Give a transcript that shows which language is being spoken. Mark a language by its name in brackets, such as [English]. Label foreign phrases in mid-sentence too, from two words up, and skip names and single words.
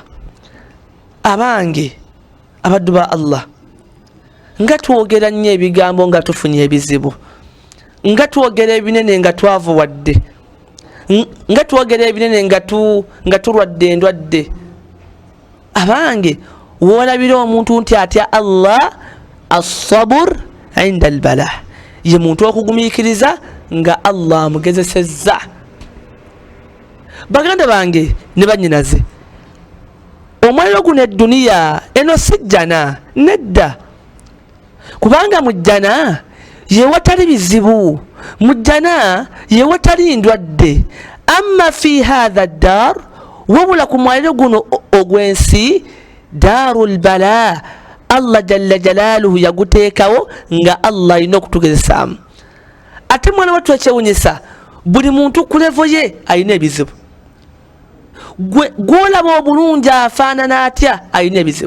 [Ganda] Abange abaddu ba Allah, nga twogera nnyo ebigambo nga tufunye ebizibu, nga twogera ebinene nga twavuwadde, nga twogera ebinene nga tulwadde endwadde. Abange woolabira omuntu nti atya Allah, [Arabic] الصبر عند البلاء, [Ganda] ye muntu okugumiikiriza nga Allah amugezesezza. Baganda bange ne bannyinaze, omwero guno edduniya eno si jjana, nedda. Kubanga mu jjana ye watali bizibu, mu jjana ye watali ndwadde. [Arabic] أما في هذه الدار, [Ganda] wabula ku mwero guno ogw'ensi, [Arabic] دار البلاء, [Ganda] Allah [Arabic] جل جلاله [Ganda] yaguteekawo nga Allah alina okutugezesaamu. Ate mwana wattu ekyewunyisa, buli muntu ku levo ye alina ebizibu. Gw'olaba obulungi afaanana atya alina ebizibu.